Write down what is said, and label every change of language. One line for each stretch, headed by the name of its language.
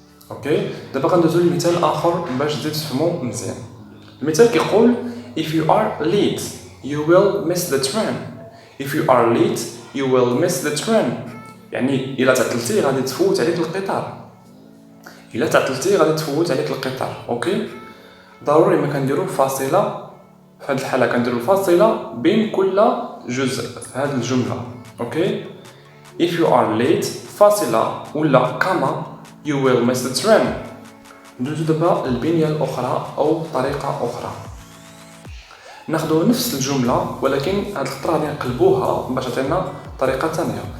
Arabic: اوكي دابا غندوزو لمثال اخر باش تزيد تفهموا مزيان. المثال كيقول
English: if you are late you will miss the train. if you are late you will miss the train
Arabic: يعني الا تعطلتي غادي تفوت عليك القطار. الا تعطلتي غادي تفوت عليك القطار. اوكي ضروري ما كنديروا فاصله في هذه الحاله كنديروا فاصله بين كل جزء في هذه الجمله.
English: okay if you are late
Arabic: فاصله ولا كما
English: you will miss the train.
Arabic: ندوزو دابا البنيه الاخرى او طريقه اخرى ناخذ نفس الجمله ولكن هاد الخطره غادي نقلبوها باش تعطينا طريقه ثانيه.